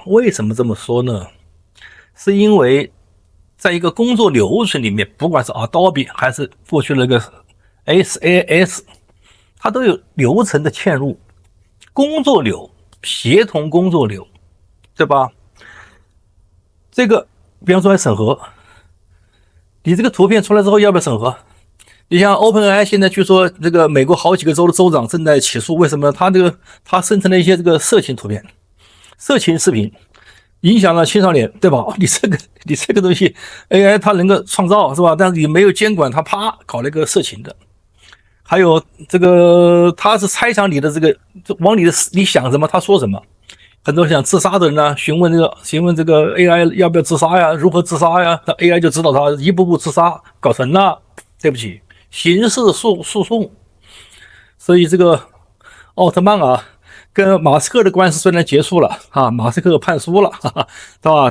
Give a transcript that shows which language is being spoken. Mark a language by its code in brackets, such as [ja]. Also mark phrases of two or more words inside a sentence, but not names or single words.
[zh] 為什麼這麼說呢？是因為在一個工作流程裡面，不管是 Adobe 還是過去那個 SAS， 它都有流程的嵌入，工作流、協同工作流，對吧？這個比方說來審核，你這個圖片出來之後要不要審核？你像 OpenAI 現在據說這個美國好幾個州的州長正在起訴，為什麼呢？他生成了一些這個色情图片、色情視頻，影響了青少年，对吧？你這個東西 AI 它能夠創造是吧？但是你沒有監管，它啪搞了一個色情的。還有這個它是猜想你的這個往你想什麼，他說什麼。很多想自殺的人呢，詢問這個 AI 要不要自殺呀？如何自殺呀？那 AI 就指導他一步步自殺，搞成了，對不起。刑事訴訟，所以這個奧特曼啊，跟馬斯克的官司雖然結束了啊，馬斯克判輸了，對吧？